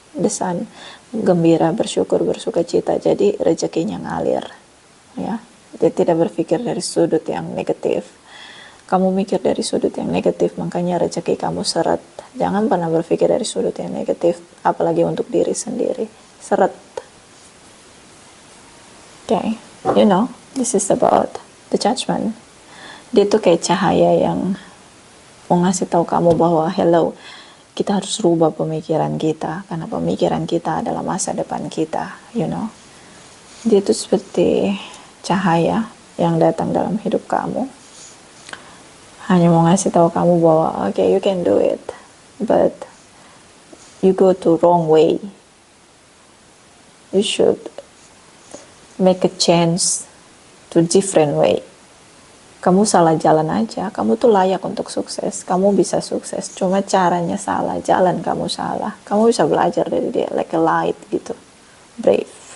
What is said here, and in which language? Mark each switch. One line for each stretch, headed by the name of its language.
Indonesian: the sun, gembira, bersyukur, bersuka cita, jadi rezekinya ngalir, ya. Dia tidak berpikir dari sudut yang negatif. Kamu mikir dari sudut yang negatif, makanya rezeki kamu seret. Jangan pernah berpikir dari sudut yang negatif, apalagi untuk diri sendiri. Seret.
English: Okay, this is about the judgment.
Indonesian: Dia tuh kayak cahaya yang mau ngasih tahu kamu bahwa hello, kita harus rubah pemikiran kita, karena pemikiran kita adalah masa depan kita, Dia tuh seperti cahaya yang datang dalam hidup kamu. Hanya mau ngasih tahu kamu bahwa
English: okay, you can do it, but you go to wrong way. You should make a change to different way.
Indonesian: Kamu salah jalan aja, kamu tuh layak untuk sukses, kamu bisa sukses, cuma caranya salah, jalan kamu salah. Kamu bisa belajar dari dia,
English: like a light
Indonesian: gitu, brave.